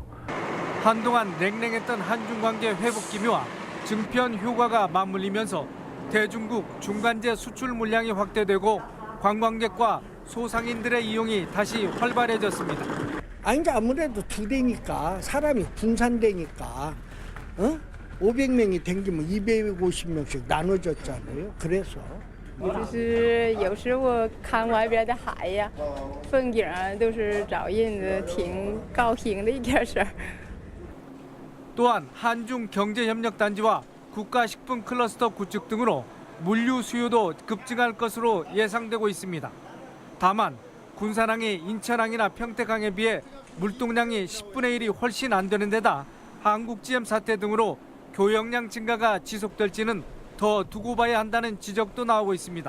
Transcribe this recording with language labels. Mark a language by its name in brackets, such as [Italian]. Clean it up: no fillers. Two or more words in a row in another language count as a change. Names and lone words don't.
[Korean] 한동안 냉랭했던 한중 관계 회복 기미와 증편 효과가 맞물리면서 대중국 중간재 수출 물량이 확대되고 관광객과 소상인들의 이용이 다시 활발해졌습니다. 아니 이제 아무래도 두 대니까 사람이 분산되니까 500명이 댕기면 250명씩 나눠졌잖아요. 그래서 [Chinese] 就是有时候看外边的海呀，风景啊，都是找人的挺高兴的一件事。 [Korean] 또한 한중 경제협력단지와 국가식품 클러스터 구축 등으로 물류 수요도 급증할 것으로 예상되고 있습니다. 다만 군산항이 인천항이나 평택항에 비해 물동량이 10분의 1이 훨씬 안 되는 데다 한국GM 사태 등으로 교역량 증가가 지속될지는 더 두고 봐야 한다는 지적도 나오고 있습니다.